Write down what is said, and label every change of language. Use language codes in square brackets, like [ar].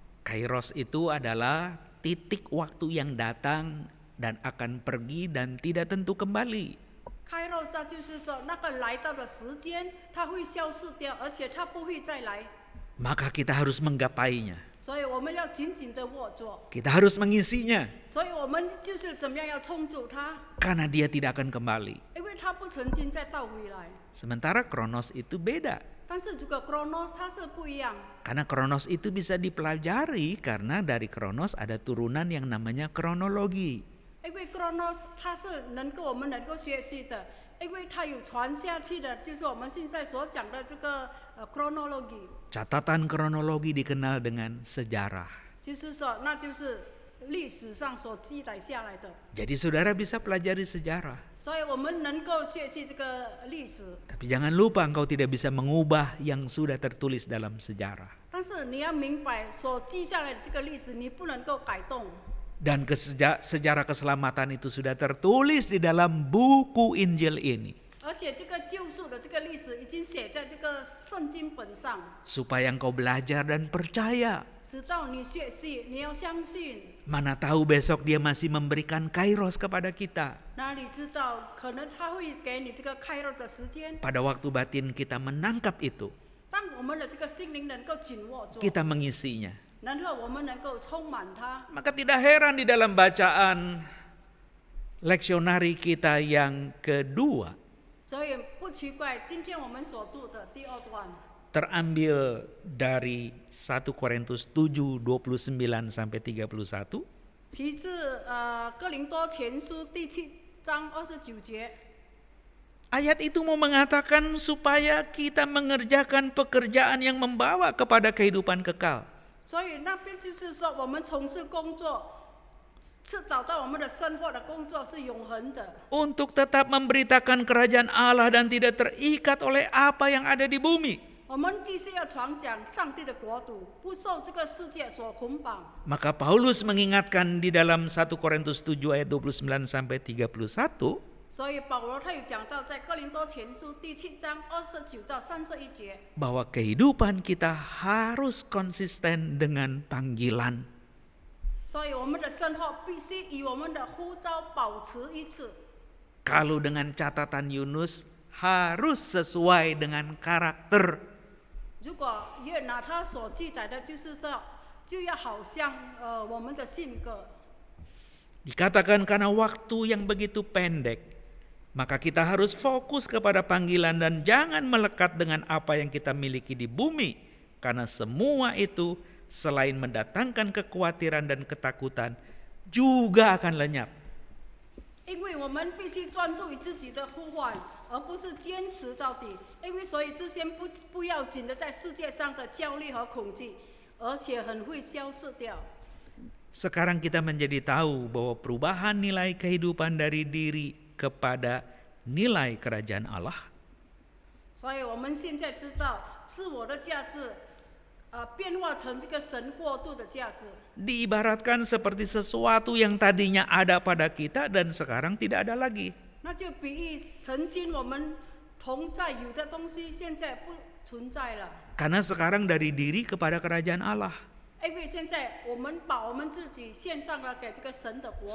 [id] Kairos itu adalah titik waktu yang datang dan akan pergi dan tidak tentu kembali. [zh] Kairos 它就是说那个来到的时间，它会消失掉，而且它不会再来， [id] Maka kita harus menggapainya. [zh] 所以我们要紧紧的握住。 [id] Kita harus mengisinya [zh] 所以我们就是怎么样要冲住它， [id] karena dia tidak akan kembali. [zh] 因为它不曾经再倒回来。 [id] Sementara kronos itu beda. [zh] 但是这个 Chronos 它是不一样， [id] Karena kronos itu bisa dipelajari karena dari kronos ada turunan yang namanya kronologi. [zh] 因为 Chronos 它是我们能够学习的，因为它有传下去的，就是我们现在所讲的这个chronology， [id] Catatan kronologi dikenal dengan sejarah. [zh] 就是说那就是历史上所记载下来的， [id] Jadi saudara bisa pelajari sejarah. [zh] 所以我们能够学习这个历史。 [id] Tapi jangan lupa engkau tidak bisa mengubah yang sudah tertulis dalam sejarah. [zh] 但是你要明白，所记下来的这个历史，你不能够改动。 [id] Dan sejarah keselamatan itu sudah tertulis di dalam buku Injil ini. [zh] 而且这个救赎的这个历史已经写在这个圣经本上， [id] Supaya engkau belajar dan percaya. [zh] 直到你学习，你要相信。 [id] Mana tahu besok dia masih memberikan kairos kepada kita. [zh] 哪里知道，可能他会给你这个开肉的时间。 [id] Pada waktu batin kita menangkap itu, [zh] 当我们的这个心灵能够紧握住， [id] kita mengisinya. [zh] 然后我们能够充满它， [id] Maka tidak heran di dalam bacaan leksionari kita yang kedua [zh] 所以不奇怪，今天我们所读的第二段 [id] terambil dari 1 Korintus 7 29 sampai 31. [zh] 其自哥林多前书第7章29节。 [id] Ayat itu mau mengatakan supaya kita mengerjakan pekerjaan yang membawa kepada kehidupan kekal. [zh] 所以那边就是说，我们从事工作，是找到我们的生活的工作是永恒的， [id] Untuk tetap memberitakan kerajaan Allah dan tidak terikat oleh apa yang ada di bumi. [zh] 我们继续要传讲上帝的国度，不受这个世界所捆绑。 [id] Maka Paulus mengingatkan di dalam 1 Korintus 7 ayat 29 sampai 31. [zh] 所以保罗他有讲到，在哥林多前书第7章29到31节， [id] bahwa kehidupan kita harus konsisten dengan panggilan. [zh] 所以我们的生活必须与我们的呼召保持一致。 [id] Kalau dengan catatan Yunus harus sesuai dengan karakter. [zh] 如果约拿他所记载的，就是说，就要好像我们的性格。 [id] Dikatakan karena waktu yang begitu pendek, maka kita harus fokus kepada panggilan dan jangan melekat dengan apa yang kita miliki di bumi. Karena semua itu selain mendatangkan kekhawatiran dan ketakutan, juga akan lenyap. [zh] 因为我们必须专注于自己的呼唤，而不是坚持到底。因为所以这些不要紧的，在世界上的焦虑和恐惧，而且很会消失掉。 [id] Sekarang kita menjadi tahu bahwa perubahan nilai kehidupan dari diri kepada nilai kerajaan Allah [zh] 所以我们现在知道，自我的价值，变化成这个神国度的价值。 [id] diibaratkan seperti sesuatu yang tadinya ada pada kita dan sekarang tidak ada lagi. [zh] 那就比喻曾经我们同在有的东西，现在不存在了。 [id] Karena sekarang dari diri kepada kerajaan Allah. [zh] 因为现在我们把我们自己献上了给这个神的国度，